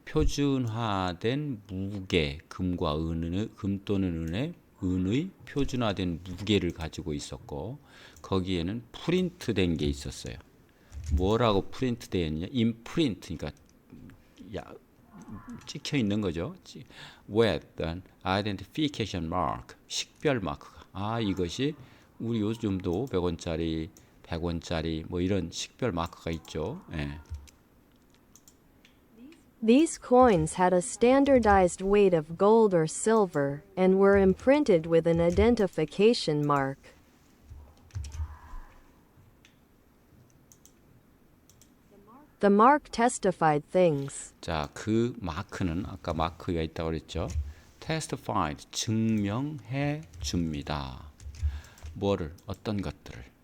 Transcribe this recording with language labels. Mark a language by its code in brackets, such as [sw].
[ko] 표준화된 무게, 금과 금 또는 은의 표준화된 무게를 가지고 있었고, 거기에는 프린트된 게 있었어요. 뭐라고 프린트되어 있느냐? 임프린트, 그러니까 찍혀 있는 거죠. [en] with an identification mark, [ko] 식별 마크가. 이것이 우리 요즘도 100원짜리, 100원짜리 뭐 이런 식별 마크가 있죠. 예. [en] These coins had a standardized weight of gold or silver and were imprinted with an identification mark. The mark testified things. [ko] 자, 그 마크는 아까 마크가 있다고 그랬죠. [en] testified, [ko] 증명해 줍니다. 뭐를? 어떤 것들을.